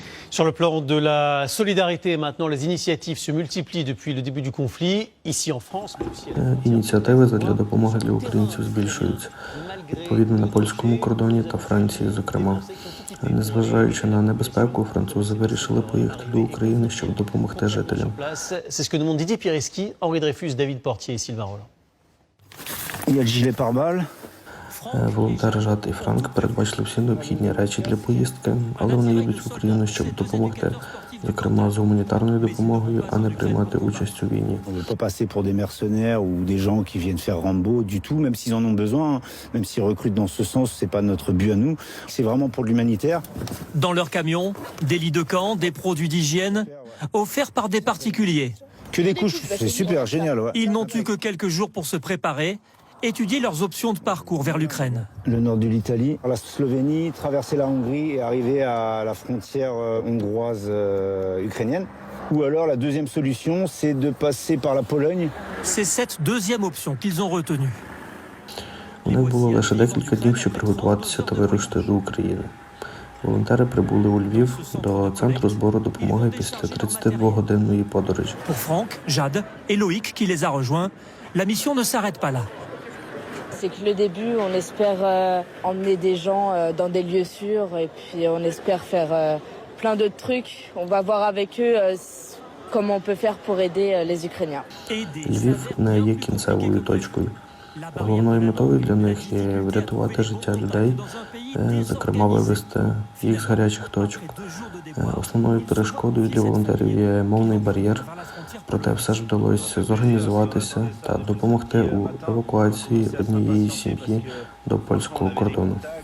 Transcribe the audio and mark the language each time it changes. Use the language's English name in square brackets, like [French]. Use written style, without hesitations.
[French] Sur le plan de la solidarité, maintenant, les initiatives se multiplient depuis le début du conflit, ici en France, mais aussi à l'étranger. [Ukrainian] Ініціативи для допомоги для українців збільшуються. Відповідно, на польському кордоні та Франції, зокрема. Незважаючи на небезпеку, французи вирішили поїхати до України, щоб допомогти жителям. [French] C'est ce que demandent Didier Pireski, Henri Dreyfus, David Portier et Sylvain Roland. Il y a le gilet pare-balles. [Ukrainian] Волонтери Жад і Франк передбачили всі необхідні речі для поїздки, але вони їдуть в Україну, щоб допомогти, зокрема з гуманітарною допомогою, а не приймати участь у війні. [French] On ne veut pas passer pour des mercenaires ou des gens qui viennent faire Rambo du tout, même s'ils en ont besoin, même s'ils recrutent dans ce sens, c'est pas notre but à nous. C'est vraiment pour l'humanitaire. Dans leur camion, des lits de camp, des produits d'hygiène, offerts par des particuliers. Que des couches, c'est super, génial. Ouais. Ils n'ont eu que quelques jours pour se préparer, étudier leurs options de parcours vers l'Ukraine. Le nord de l'Italie, la Slovénie, traverser la Hongrie et arriver à la frontière hongroise ukrainienne. Ou alors la deuxième solution, c'est de passer par la Pologne. C'est cette deuxième option qu'ils ont retenue. [Ukrainian] У них було лише декілька днів, щоб приготуватися та вирушити до України. Волонтери прибули у Львів до центру збору допомоги після 32-годинної подорожі. [French] Pour Franck, Jade et Loïc qui les a rejoints, la mission ne s'arrête pas là. C'est que le début, on espère emmener des gens dans des lieux sûrs et puis on espère faire plein d'autres trucs. On va voir avec eux comment on peut faire pour aider les Ukrainiens. [Ukrainian] Львів не є кінцевою точкою. Головною метою для них є врятувати життя людей, зокрема вивезти їх з гарячих точок. Основною перешкодою для волонтерів є мовний бар'єр, проте все ж вдалося зорганізуватися та допомогти у евакуації однієї сім'ї до польського кордону.